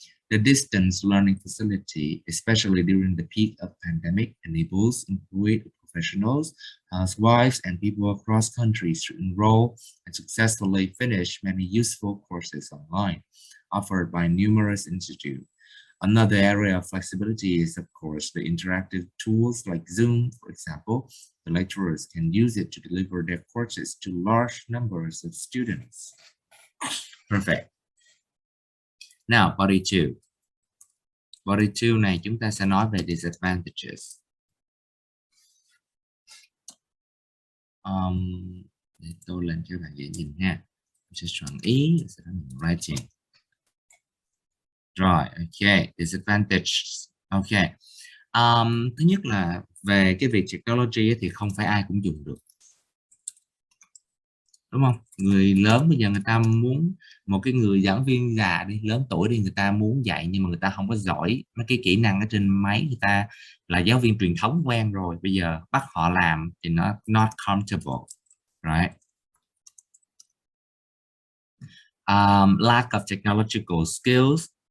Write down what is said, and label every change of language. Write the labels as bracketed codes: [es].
[en] The distance learning facility, especially during the peak of pandemic, enables employed professionals, housewives, and people across countries to enroll and successfully finish many useful courses online, offered by numerous institutes. Another area of flexibility is, of course, the interactive tools like Zoom, for example. The lecturers can use it to deliver their courses to large numbers of students. Perfect. Now, body 2. [vi] Body 2 này chúng ta sẽ nói về disadvantages. Để tôi lên cho bạn dễ nhìn ha. Mình sẽ soạn ý, sẽ đánh writing. Rồi, ok, disadvantages. Ok. Thứ nhất là về cái việc technology thì không phải ai cũng dùng được. Đúng không? Người lớn bây giờ người ta muốn, một cái người giảng viên già đi, lớn tuổi đi, người ta muốn dạy nhưng mà người ta không có giỏi mấy cái kỹ năng ở trên máy, người ta là giáo viên truyền thống quen rồi, bây giờ bắt họ làm thì nó [en] not comfortable, right? Lack of technological skills.